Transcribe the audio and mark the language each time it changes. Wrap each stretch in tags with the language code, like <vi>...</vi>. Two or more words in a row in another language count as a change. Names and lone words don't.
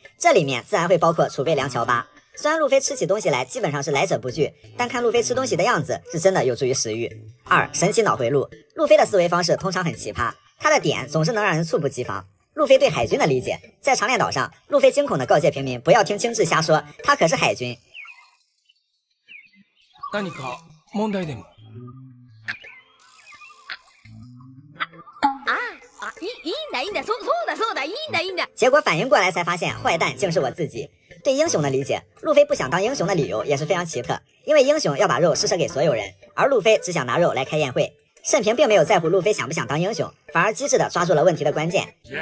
<zh>这里面自然会包括储备粮乔巴。虽然路飞吃起东西来基本上是来者不拒，但看路飞吃东西的样子，是真的有助于食欲。二、神奇脑回路。路飞的思维方式通常很奇葩，他的点总是能让人猝不及防。路飞对海军的理解，在长链岛上，路飞惊恐地告诫平民不要听青雉瞎说，他可是海军。</zh> <ja>何か問題でも？いいんだ，</ja> <zh>结果反应过来才发现，坏蛋竟是我自己。对英雄的理解，路飞不想当英雄的理由也是非常奇特，因为英雄要把肉施舍给所有人，而路飞只想拿肉来开宴会。慎平并没有在乎路飞想不想当英雄，反而机智地抓住了问题的关键。</zh>